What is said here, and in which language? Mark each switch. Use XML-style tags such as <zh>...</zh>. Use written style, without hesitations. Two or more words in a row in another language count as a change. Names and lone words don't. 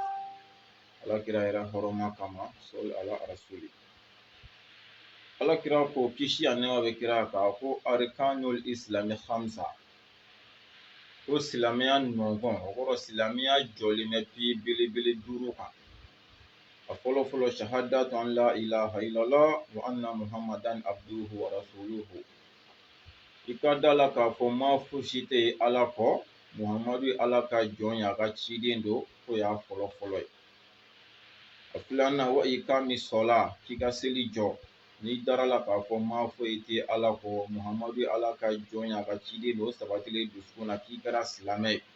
<bm>Alakira yɛrɛ hɔrɔnma kama,</bm> <ar>صلى على رسوله.</ar> <bm>Alakira ko kisi ani nɛɛma bɛ kira kan, ko</bm> <ar>أركان الإسلام خمسة.</ar> <bm>Ko silamɛya nɔnkɔn, o kɔrɔ silamɛya jɔlen bɛ pieds belebele 5 kan.</bm> <ar>A fɔlɔ fɔlɔ شهادة أن لا إله إلا الله وأن محمدا عبده ورسوله.</ar> <bm>I ka da la k'a fɔ ma fosi tɛ Ala kɔ, Muhamadu ye Ala ka jɔn ye, a ka ciden don, k'o y'a fɔlɔ fɔlɔ ye. A filanan</bm> <ar>وإقام الصلاة,</ar> <bm>k'i ka seli jɔ. N'i dara la k'a fɔ ma foyi tɛ Ala kɔ, Muhamadu ye Ala ka jɔn ye, a ka ciden don, o sabatilen dusukun na k'i kɛra silamɛ ye.</bm>